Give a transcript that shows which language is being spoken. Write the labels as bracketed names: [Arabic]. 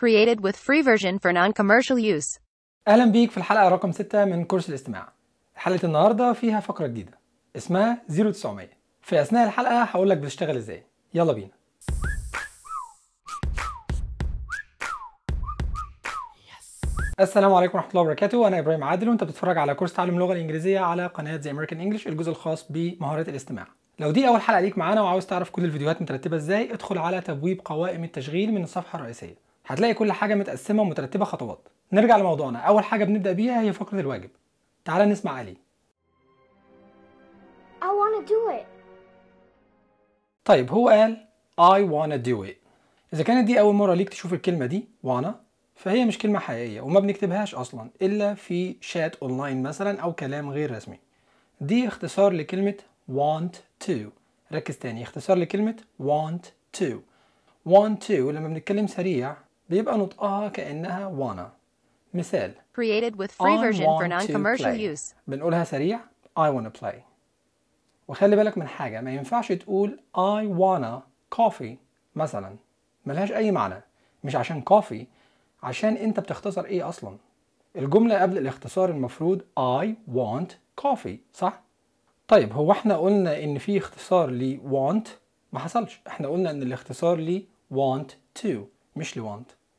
[English] created with free version for non-commercial use. [Arabic] اهلا بيك في الحلقه رقم 6 من كورس الاستماع. حلقه النهارده فيها فقره جديده اسمها 0900. في اثناء الحلقه هقول لك بتشتغل ازاي. يلا بينا. السلام عليكم ورحمه الله وبركاته. انا ابراهيم عادل وانت بتتفرج على كورس تعلم اللغه الانجليزيه على قناه زي امريكان انجلش، الجزء الخاص بمهارات الاستماع. لو دي اول حلقه ليك معانا وعاوز تعرف كل الفيديوهات مترتبه ازاي، ادخل على تبويب قوائم التشغيل من الصفحه الرئيسيه، هتلاقي كل حاجه متقسمه ومترتبه خطوات. نرجع لموضوعنا، اول حاجه بنبدا بيها هي فقره الواجب. تعال نسمع علي. [English] I wanna do it. [Arabic] طيب هو قال [English] I wanna do it. [Arabic] اذا كانت دي اول مره ليك تشوف الكلمه دي wanna، فهي مش كلمه حقيقيه وما بنكتبهاش اصلا الا في شات اونلاين مثلا او كلام غير رسمي. دي اختصار لكلمه [English] want to. [Arabic] ركز تاني، اختصار لكلمه want to. [English] want to [Arabic] لما بنتكلم سريع بيبقى نطقها كانها wanna. مثال [English] created with free version for non-commercial use. [Arabic] بنقولها سريع [English] I wanna play. [Arabic] وخلي بالك من حاجة، ما ينفعش تقول [English] I wanna coffee [Arabic] مثلا، ملهاش أي معنى. مش عشان كوفي، عشان أنت بتختصر إيه أصلا. الجملة قبل الاختصار المفروض [English] I want coffee، [Arabic] صح؟ طيب هو احنا قلنا إن في اختصار لـ want؟ ما حصلش، احنا قلنا إن الاختصار لـ [English] want to [Arabic] مش لـ want.